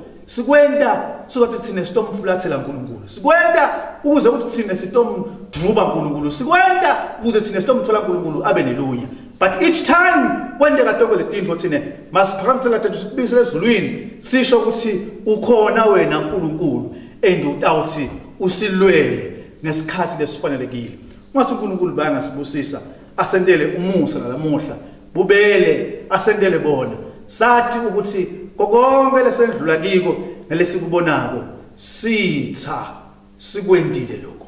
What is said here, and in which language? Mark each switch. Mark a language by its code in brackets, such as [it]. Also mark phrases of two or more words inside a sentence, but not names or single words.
[ss] sikwenda sokuthi thina sitomfulathela uNkulunkulu, sikwenda ukuze ukuthi thina sitomdruba uNkulunkulu, sikwenda ukuze thina sitomthola uNkulunkulu abe nelunya. [en] But each time [ss] kwendeka tonke letintfo thina masiphakamela thathu sikubisele ezulwini sisho ukuthi ukhona wena uNkulunkulu and utawuthi usilwele ngesikhathi lesifanelekile. Ngathi uNkulunkulu bayangasibusisa asendele umusa nalamuhla bubele asendele bona sathi ukuthi konke lesendlula kiko nelesikubonako sitha sikwendile lokho.